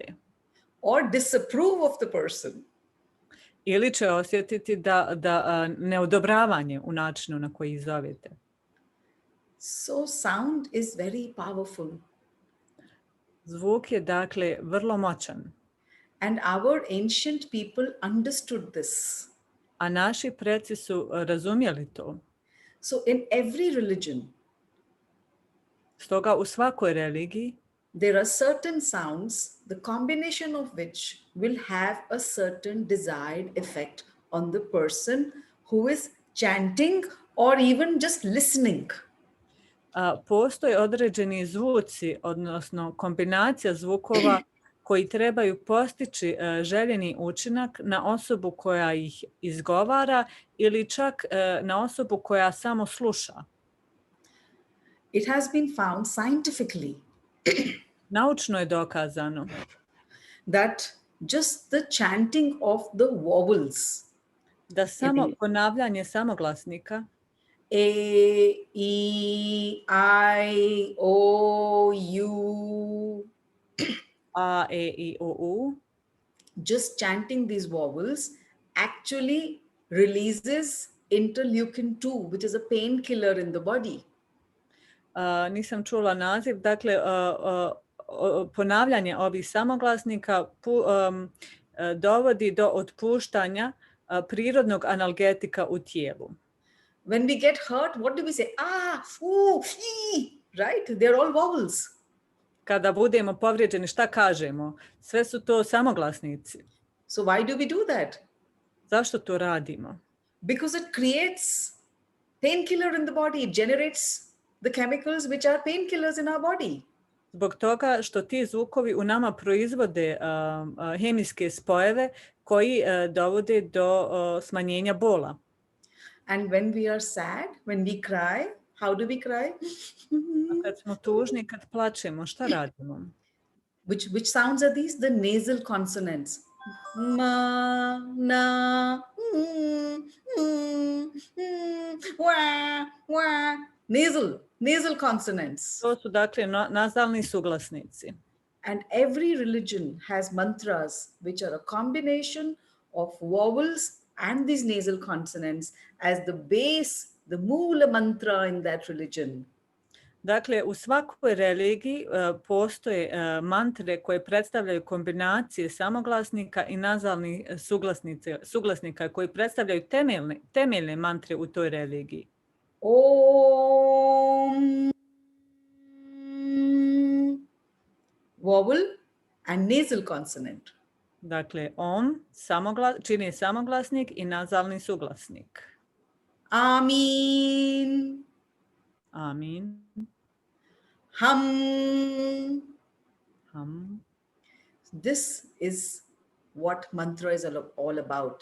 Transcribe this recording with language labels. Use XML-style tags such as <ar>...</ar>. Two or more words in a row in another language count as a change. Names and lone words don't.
<en>Or disapprove of the person.</en> <bs>Ili će osjetiti da neodobravanje u načinu na koji ih zovete.</bs> <en>So sound is very powerful.</en> <bs>Zvuk je dakle vrlo moćan.</bs> <en>And our ancient people understood this.</en> <bs>A naši preci su razumjeli to.</bs> <en>So in every religion,</en> <bs>Stoga u svakoj religiji</bs> <en>there are certain sounds, the combination of which will have a certain desired effect on the person who is chanting or even just listening.</en> <bs>Postoje određeni zvuci, odnosno kombinacija zvukova koji trebaju postići željeni učinak na osobu koja ih izgovara ili čak na osobu koja samo sluša.</bs> <en>It has been found scientifically</en> <bs>Naučno je dokazano</bs> <en>that just the chanting of the vowels,</en> <bs>da samo ponavljanje samoglasnika</bs> <en>A, E, I, O, U,</en> <bs>A, E, I, O, U,</bs> <en>just chanting these vowels actually releases interleukin 2, which is a painkiller in the body.</en> <bs>Nisam čula naziv, dakle ponavljanje ovih samoglasnika dovodi do otpuštanja prirodnog analgetika u tijelu.</bs> <en>When we get hurt, what do we say? Ah, ooh, ee, right? They're all vowels.</en> <bs>Kada budemo povrijeđeni, šta kažemo? Sve su to samoglasnici.</bs> <en>So why do we do that?</en> <bs>Zašto to radimo?</bs> <en>Because it creates painkiller in the body. It generates the chemicals which are painkillers in our body.</en> <bs>Zbog toga što ti zvukovi u nama proizvode hemijske spojeve koji dovode do smanjenja bola.</bs> <en>And when we are sad, when we cry, how do we cry?</en> <bs>A kad smo tužni, kad plačemo, šta radimo?</bs> <en>Which sounds are these? The nasal consonants. Ma, na, wa, wa. Nasal consonants.</en> <bs>To su dakle nazalni suglasnici.</bs> <en>And every religion has mantras which are a combination of vowels and these nasal consonants as the base, the</en> <sa>mula mantra</sa> <en>in that religion.</en> <bs>Dakle, u svakoj religiji postoje mantre koje predstavljaju kombinacije samoglasnika i nazalnih suglasnika koji predstavljaju temeljne mantre u toj religiji.</bs> <en>Om, vowel and nasal consonant.</en> <bs>Dakle, om čini samoglasnik i nazalni suglasnik.</bs> <en>Amin.</en> <bs>Amin.</bs> <en>Hum.</en> <bs>Hum.</bs> <en>This is what mantra is all about.</en>